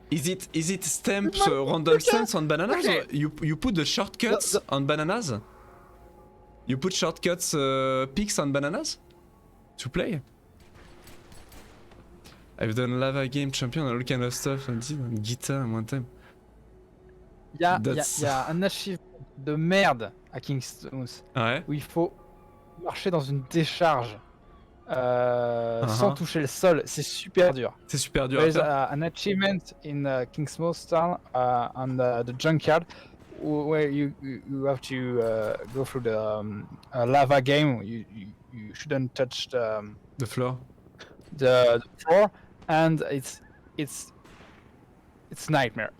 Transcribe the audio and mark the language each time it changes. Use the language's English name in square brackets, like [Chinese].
[English] is it stamped random stamps on bananas? Or you put the shortcuts on bananas? You put shortcuts picks on bananas to play? I've done lava game champion and all kind of stuff on guitar one time. [French] Il y a un achievement de merde à Kingstones Ouais. où il faut marcher dans une décharge sans toucher le sol. C'est super dur. C'est super dur. [English] There's an achievement in King's Town on the junkyard where you have to go through the lava game. You shouldn't touch the floor. The floor, and it's nightmare.